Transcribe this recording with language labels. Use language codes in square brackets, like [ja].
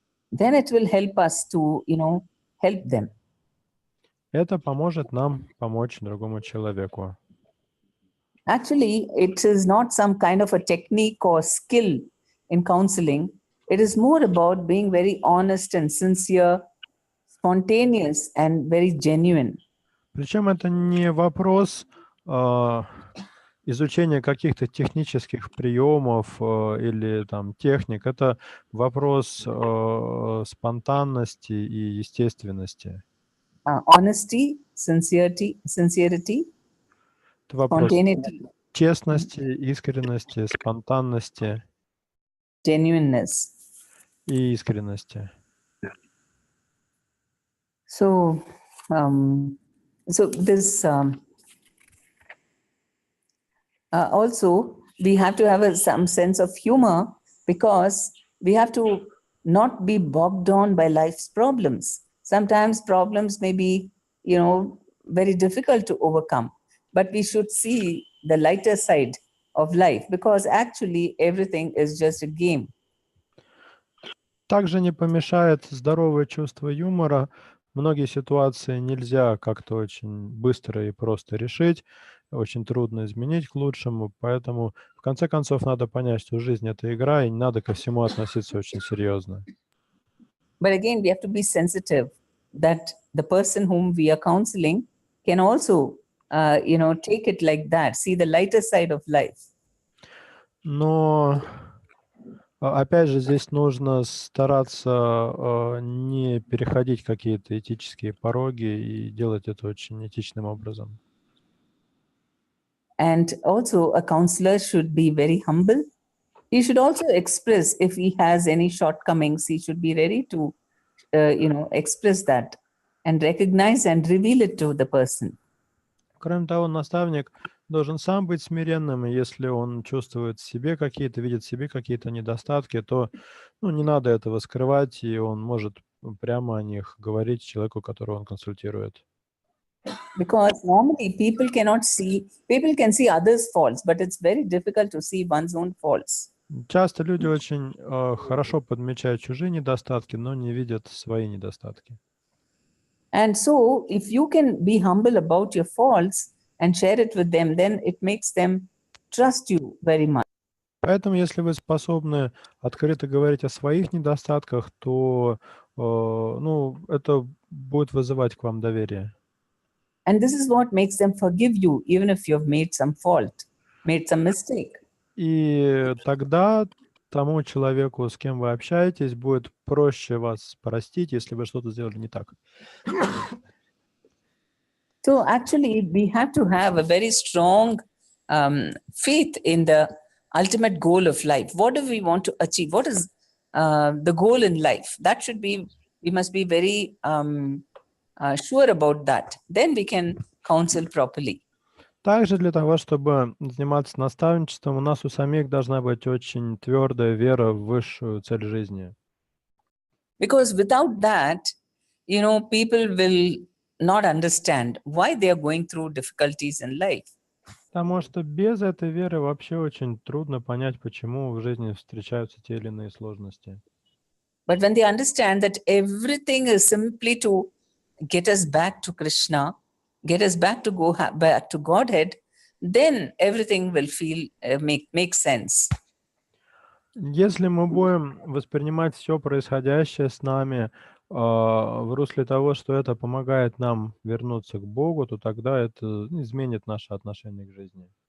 [en] Then it will help us to, help them. [ru] Это поможет нам помочь другому человеку. [en] Actually, it is not some kind of a technique or skill in counseling. It is more about being very honest and sincere, spontaneous and very genuine. [ru] Причем это не вопрос изучения каких-то технических приемов или там техник. Это вопрос спонтанности и естественности. [en] Honesty, sincerity, [ru] Это вопрос [en] spontaneity, [ru] честности, искренности, спонтанности [en] genuineness. [ru] и искренности. [en] So this also we have to have some sense of humor, because we have to not be bogged down by life's problems. Sometimes problems may be, very difficult to overcome, but we should see the lighter side of life, because actually everything is just a game. [ru] Также не помешает здоровое чувство юмора. Многие ситуации нельзя как-то очень быстро и просто решить, очень трудно изменить к лучшему, поэтому в конце концов надо понять, что жизнь — это игра, и не надо ко всему относиться очень серьезно. [en] But again, we have to be sensitive that the person whom we are counseling can also, take it like that, see the lighter side of life. [ru] Но опять же, здесь нужно стараться не переходить какие-то этические пороги и делать это очень этичным образом. [en] And also, a counselor should be very humble. He should also express if he has any shortcomings. He should be ready to, express that and recognize and reveal it to the person. [ru] Кроме того, наставник должен сам быть смиренным, и если он чувствует в себе какие-то, видит в себе какие-то недостатки, то не надо этого скрывать, и он может прямо о них говорить человеку, которого он консультирует. [en] Because normally people can see others' faults, but it's very difficult to see one's own faults. [ru] Часто люди очень хорошо подмечают чужие недостатки, но не видят свои недостатки. [en] And so, if you can be humble about your faults and share it with them, then it makes them trust you very much. [ru] Поэтому, если вы способны открыто говорить о своих недостатках, то это будет вызывать к вам доверие. [en] And this is what makes them forgive you, even if you've made some fault, made some mistake. [ru] И тогда тому человеку, с кем вы общаетесь, будет проще вас простить, если вы что-то сделали не так. [en] So actually, we have to have a very strong faith in the ultimate goal of life. What do we want to achieve? What is the goal in life? That should be, we must be very sure about that. Then we can counsel properly. [ru] Также для того, чтобы заниматься наставничеством, у нас у самих должна быть очень твердая вера в высшую цель жизни. [en] Because without that, people will not understand why they are going through difficulties in life. [ru] Потому что без этой веры вообще очень трудно понять, почему в жизни встречаются те или иные сложности. [en] But when they understand that everything is simply to get us back to Krishna, get us back to go back to Godhead, then everything will make sense. [ru] Если мы будем воспринимать все происходящее с нами в русле того, что это помогает нам вернуться к Богу, то тогда это изменит наше отношение к жизни.